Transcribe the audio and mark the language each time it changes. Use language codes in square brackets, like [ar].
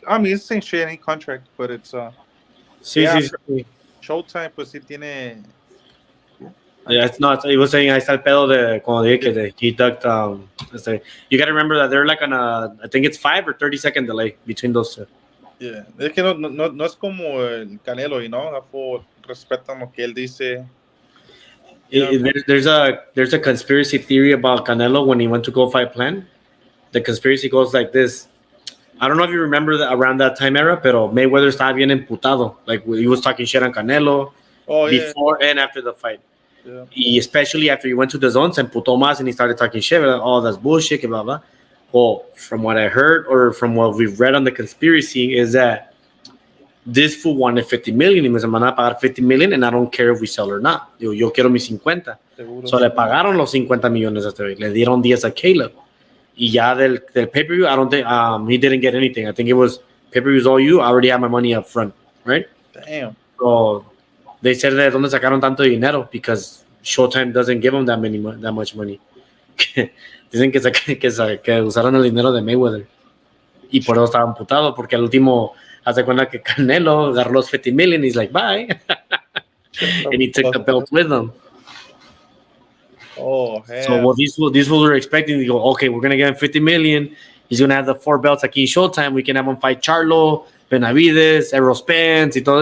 [en] I mean, it's the same shit, any contract, but it's [es] sí. Showtime, pues sí tiene. [en] Yeah, it's not. He was saying, [es] ahí está el pedo de como dije que [en] he ducked. You got to remember that they're like on I think it's 5 or 30 second delay between those two. Yeah. [es] Es que no es como el Canelo, [en] you know? That fool [es] respetan lo que él dice. [en] There's a conspiracy theory about Canelo when he went to go fight Plan. The conspiracy goes like this. I don't know if you remember that around that time era, [es] pero Mayweather estaba bien emputado. [en] Like he was talking shit on Canelo before and after the fight. Yeah. Y especially after he went to the zone, [es] se emputó más [en] and he started talking shit. Like, oh, that's bullshit, blah, blah. Well, from what I heard or from what we've read on the conspiracy is that this fool wanted 50 million [es] y me van a pagar 50 million [en] and I don't care if we sell or not. [es] Yo quiero mis 50. Seguro. So le pagaron los 50 millones a este güey. Le dieron 10 a Caleb. Y ya del [en] pay-per-view, I don't think he didn't get anything. I think it was pay-per-view is all you. I already have my money up front, right? Damn. So they said [es] de dónde sacaron tanto dinero [en] because Showtime doesn't give them that much money. [es] Dicen que usaron el dinero de Mayweather y por eso estaban putados porque al último hace cuenta que Canelo agarró los 50 million. [en] He's like bye, and he took the belt with him. Oh, hell. So what these fools were expecting, they go, okay, we're gonna give him 50 million. He's gonna have the 4 belts aquí in Showtime. We can have him fight Charlo, Benavides, Errol Spence, [es] y todo.